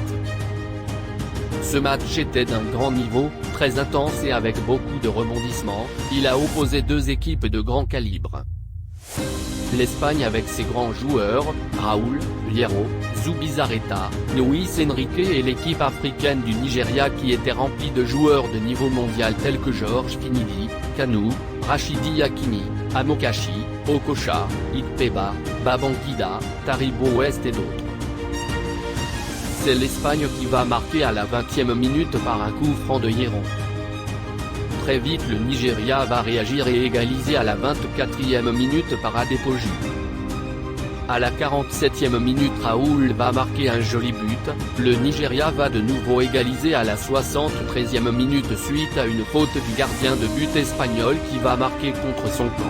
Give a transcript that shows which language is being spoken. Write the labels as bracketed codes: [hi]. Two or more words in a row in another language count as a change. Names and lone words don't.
[fr] Ce match était d'un grand niveau, très intense et avec beaucoup de rebondissements, il a opposé deux équipes de grand calibre. L'Espagne avec ses grands joueurs, Raúl, Hierro, Zubizarreta, Luis Enrique et l'équipe africaine du Nigeria qui était remplie de joueurs de niveau mondial tels que George Finidi, Kanu, Rachidi Yakini, Amokachi, Okocha, Ikpeba, Babangida, Taribo West et d'autres. C'est l'Espagne qui va marquer à la 20e minute par un coup franc de Hierro. Très vite le Nigeria va réagir et égaliser à la 24e minute par Adepoju. À la 47e minute Raúl va marquer un joli but, le Nigeria va de nouveau égaliser à la 73e minute suite à une faute du gardien de but espagnol qui va marquer contre son camp.